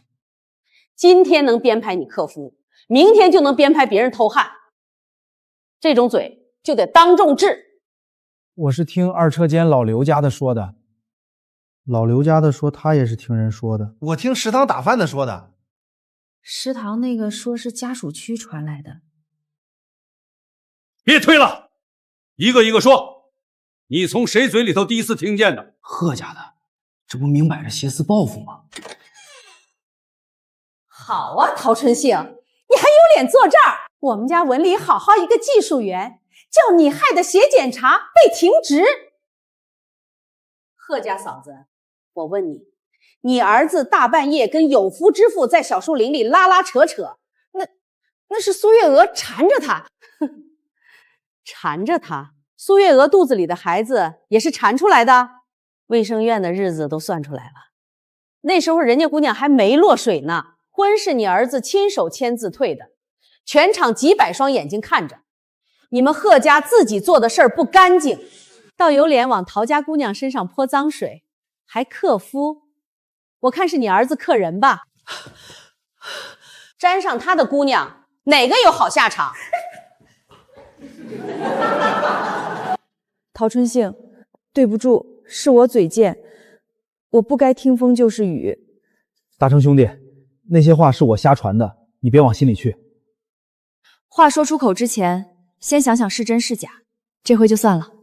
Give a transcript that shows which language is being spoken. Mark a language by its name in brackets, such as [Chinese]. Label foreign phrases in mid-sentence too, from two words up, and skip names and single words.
[Chinese] 今天能編排你克夫，明天就能編排別人偷漢，這種嘴就得當眾治。我是聽二車間老劉家的說的，老劉家的說他也是听人說的，我听食堂打飯的说的。食堂那个说是家属区傳來的。別推了，一個一個說，你從誰嘴裡頭第一次聽見的？賀家的，這不明擺着挾私報復嗎？好啊，陶春杏，你還有臉坐這兒？我們家文裡好好一個技術員，叫你害的血檢查被停職。賀家嫂子，我問你，你兒子大半夜跟有夫之婦在小樹林裡拉拉扯扯，那是蘇月娥纏着他，纏着他。蘇月娥肚子裡的孩子也是纏出來的，衛生院的日子都算出來了。那時候人家姑娘還沒落水呢，婚是你兒子親手簽字退的，全場幾百雙眼睛看着。你們賀家自己做的事兒不乾淨，倒有臉往陶家姑娘身上潑髒水，還克夫。我看是你兒子克人吧，沾上他的姑娘，哪個有好下場？陶春杏，對不住，是我嘴賤，我不該聽風就是雨。大成兄弟，那些話是我瞎傳的，你別往心裡去。話說出口之前，先想想是真是假，這回就算了。